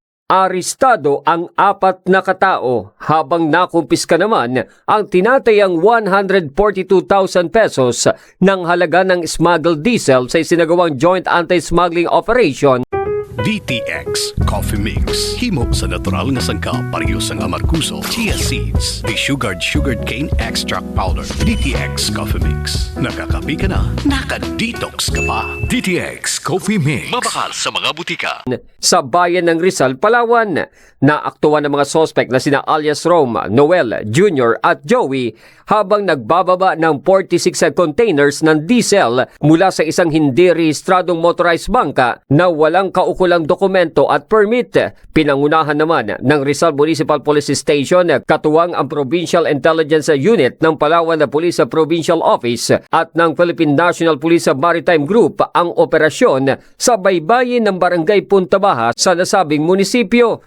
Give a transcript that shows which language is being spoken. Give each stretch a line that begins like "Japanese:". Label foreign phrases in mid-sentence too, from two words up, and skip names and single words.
Filipino: arestado ang 4 na katao habang nakumpiska naman ang tinatayang 142,000 pesos ng halaga ng
English: smuggled diesel
Filipino: sa isinagawang
English: joint anti-smuggling operation.
Filipino: DTX Coffee Mix.
Hiligaynon: Himo sa natural nga sangka parehas ang amarkuso,
English: chia seeds, sugared cane extract powder.
Hiligaynon: DTX Coffee Mix.
Filipino: Nakakapi ka na, naka-detox ka pa.
Hiligaynon: DTX Coffee Mix. Mabakal sa mga butika.
Filipino: Sa bayan ng Rizal, Palawan, naaktuhan ng mga sospek na sina alias Rome, Noel, Jr. at Joey habang nagbababa ng 46 containers ng diesel mula sa isang hindi rehistradong motorized bangka na walang kaukulang dokumento at permit. Pinangunahan naman ng Rizal Municipal Police Station katuwang ang Provincial Intelligence Unit ng Palawan na Police Provincial Office at ng Philippine National Police Maritime Group ang operasyon sa baybayin ng Barangay Punta Baja sa nasabing munisipyo.